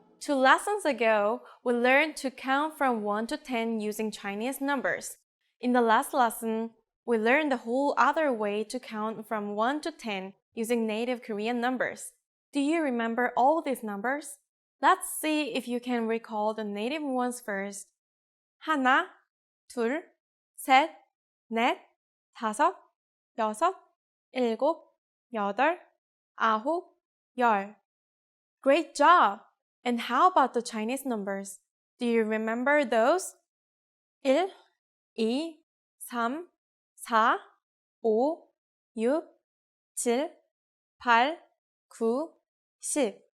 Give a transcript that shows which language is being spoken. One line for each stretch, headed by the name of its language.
English: 2 lessons ago, we learned to count from 1 to 10 using Chinese numbers. In the last lesson, we learned the whole other way to count from 1 to 10 using native Korean numbers. Do you remember all these numbers? Let's see if you can recall the native ones first.
Korean: 하나, 둘, 셋, 넷, 다섯, 여섯, 일곱, 여덟, 아홉, 열.
English: Great job! And how about the Chinese numbers? Do you remember those? 1, 2, 3, 4, 5, 6, 7, 8, 9, 10.